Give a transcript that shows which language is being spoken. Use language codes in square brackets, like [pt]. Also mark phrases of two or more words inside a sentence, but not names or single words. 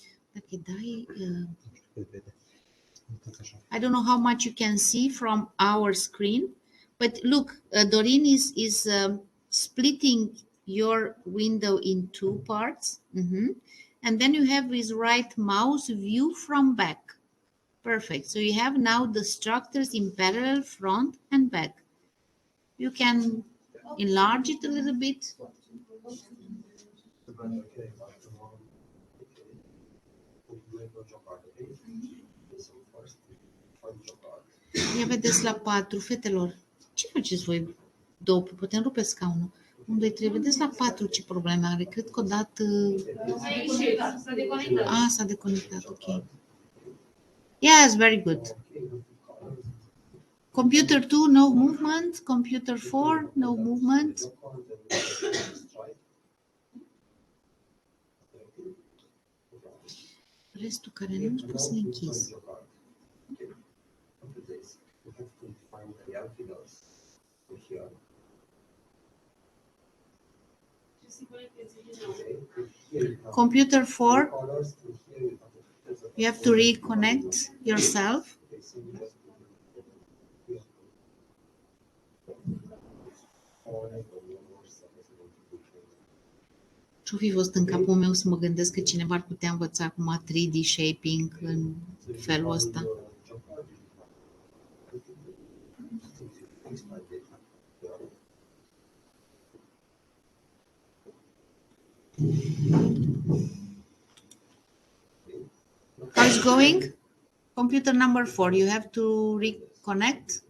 [en] I don't know how much you can see from our screen, but look, Doreen is splitting your window in 2 parts. And then you have his right mouse view from back. Perfect. So you have now the structures in parallel, front and back. You can enlarge it a little bit. [ro] Ia vedeți la 4, fetelor. Ce faceți voi? 2, putem rupe scaunul. 1, 2, 3, vedeți la 4 ce probleme are. Cred că o dat... S-a deconectat, ok. [en] Yes, very good. Computer 2, no movement. Computer 4, no movement. [ro] Restul care nu pot să le închizi. [en] Computer 4, you have to reconnect yourself. [ro] Ce-o fi fost în capul meu să mă gândesc că cineva ar putea învăța acum [en] 3D shaping [ro] în felul ăsta. [en] How's going? Computer number 4, you have to reconnect.